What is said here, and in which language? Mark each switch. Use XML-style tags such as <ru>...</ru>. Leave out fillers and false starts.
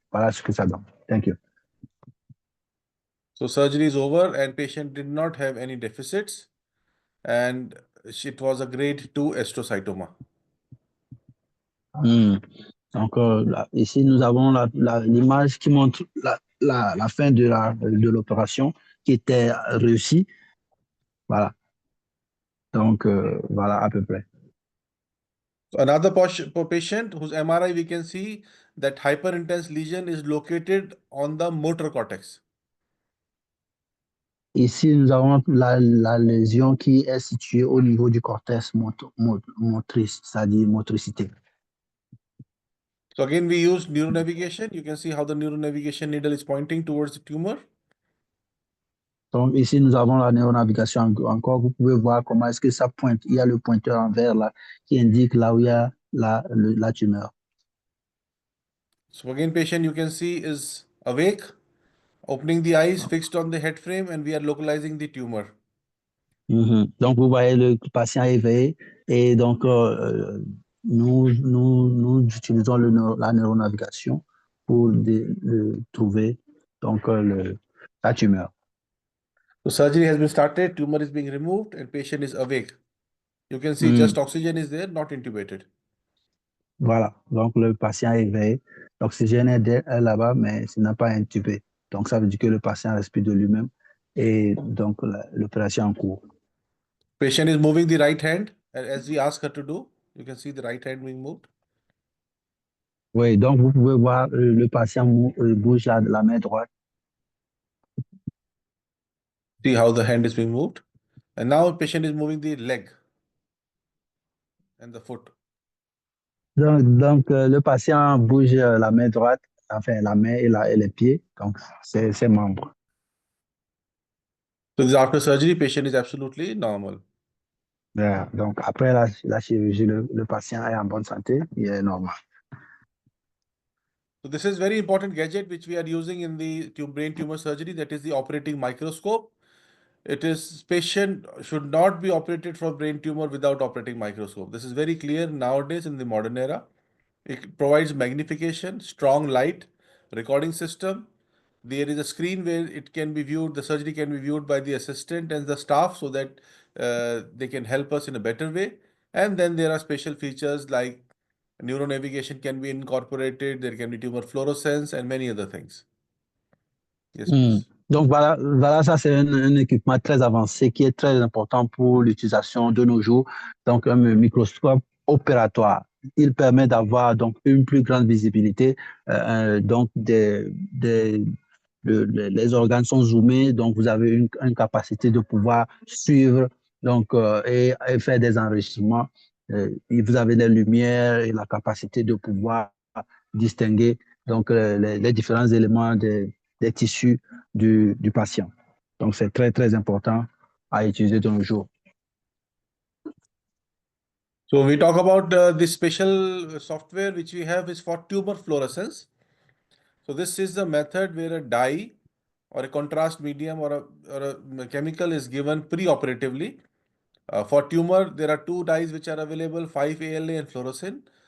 <fr>Voilà ce que ça donne.</fr> <en>Thank you. So surgery is over and patient did not have any deficits and it was a grade 2 astrocytoma.</en> <fr>Donc, ici, nous avons l'image qui montre la fin de l'opération qui était réussie. Voilà. Donc, voilà à peu près.</fr> <en>Another patient whose MRI we can see that hyperintense lesion is located on the motor cortex.</en> <fr>Ici, nous avons la lésion qui est située au niveau du cortex motrice, c'est-à-dire motricité.</fr> <en>So again, we use neuronavigation. You can see how the neuronavigation needle is pointing towards the tumor.</en> <fr>Donc ici, nous avons la neuronavigation encore. Vous pouvez voir comment est-ce que ça pointe. Il y a le pointeur en vert là qui indique là où il y a la tumeur.</fr> <en>So again, patient you can see is awake, opening the eyes, fixed on the head frame, and we are localizing the tumor.</en> <fr>Donc, vous voyez le patient éveillé et donc nous utilisons la neuronavigation pour trouver donc la tumeur.</fr> <en>So surgery has been started, tumor is being removed, and patient is awake. You can see just oxygen is there, not intubated.</en> <fr>Voilà, donc le patient est éveillé, l'oxygène est là-bas, mais ce n'est pas intubé. Donc, ça veut dire que le patient respire de lui-même et donc l'opération en cours.</fr> <en>Patient is moving the right hand as we ask her to do. You can see the right hand being moved.</en> <fr>Oui, donc vous pouvez voir le patient bouge la main droite.</fr> <en>See how the hand is being moved. And now patient is moving the leg and the foot.</en> <fr>Donc le patient bouge la main droite, enfin la main et les pieds, donc ses membres.</fr> <en>So this after surgery, patient is absolutely normal.</en> <fr>Yeah, donc après la chirurgie, le patient est en bonne santé, il est normal.</fr> <en>So this is very important gadget which we are using in the brain tumor surgery, that is the operating microscope. It is patient should not be operated for brain tumor without operating microscope. This is very clear nowadays in the modern era. It provides magnification, strong light, recording system. There is a screen where it can be viewed, the surgery can be viewed by the assistant and the staff so that they can help us in a better way. And then there are special features like neuronavigation can be incorporated, there can be tumor fluorescence and many other things. Yes, please.</en> <fr>Donc voilà, ça c'est un équipement très avancé qui est très important pour l'utilisation de nos jours. Donc un microscope opératoire. il permet d'avoir donc une plus grande visibilité. Donc, les organes sont zoomés, donc vous avez une capacité de pouvoir suivre donc, et faire des enregistrements. Et vous avez les lumières et la capacité de pouvoir distinguer donc, les différents éléments des tissus du patient. Donc, c'est très, très important à utiliser de nos jours.</fr> <en>So we talk about this special software which we have is for tumor fluorescence. So this is the method where a dye or a contrast medium or a chemical is given pre-operatively. For tumor, there are two dyes which are available, 5-ALA and fluorescein.</en>